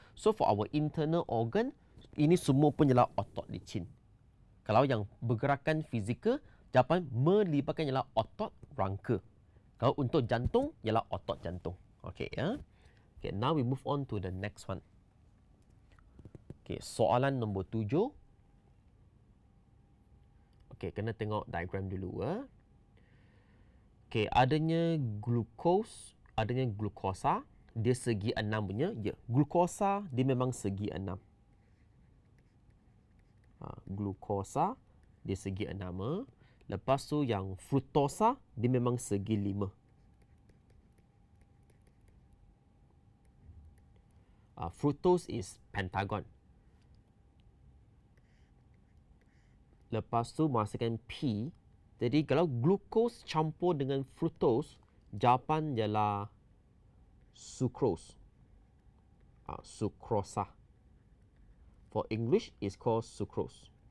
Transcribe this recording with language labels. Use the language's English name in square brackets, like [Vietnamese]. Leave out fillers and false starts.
[English] So for our internal organ, [Malay] ini semua pun ialah otot licin. Kalau yang bergerakan fizikal, jawapan melibatkan ialah otot rangka. Kalau untuk jantung, ialah otot jantung. Okay ya. [English] Okay, now we move on to the next one. [Malay] Okay, soalan nombor 7. Okay, kena tengok diagram dulu. Okay, adanya glukos, adanya glukosa, dia segi 6 punya. Ya, glukosa dia memang segi 6. Glukosa dia segi 6. Lepas tu yang fructosa dia memang segi 5. [English] Fructose is pentagon. [Malay] Lepas tu masukkan P. Jadi kalau glukos campur dengan fructose, jawapan ialah sucrose. Sucrosa. [English] For English is called sucrose.